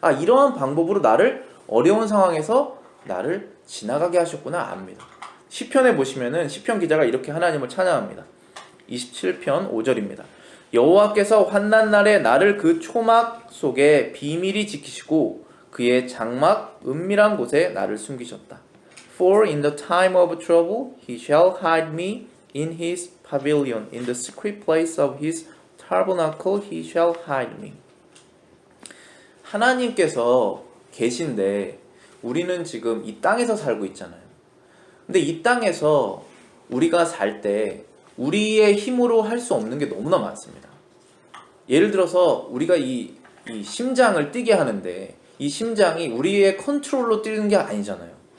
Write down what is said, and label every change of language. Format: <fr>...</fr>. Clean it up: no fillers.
<ko>이러한 방법으로 나를 어려운 상황에서 나를 지나가게 하셨구나 압니다. 시편에 보시면은 시편 기자가 이렇게 하나님을 찬양합니다. 27편 5절입니다. 여호와께서 환난 날에 나를 그 초막 속에 비밀히 지키시고 그의 장막 은밀한 곳에 나를 숨기셨다.</ko> <en>For in the time of trouble he shall hide me in his pavilion. In the secret place of his tabernacle he shall hide me.</en> <ko>하나님께서 계신데 우리는 지금 이 땅에서 살고 있잖아요. 근데 이 땅에서 우리가 살 때 우리의 힘으로 할 수 없는 게 너무나 많습니다. 예를 들어서 우리가 이 심장을 뛰게 하는데 이 심장이 우리의 컨트롤로 뛰는 게 아니잖아요.</ko>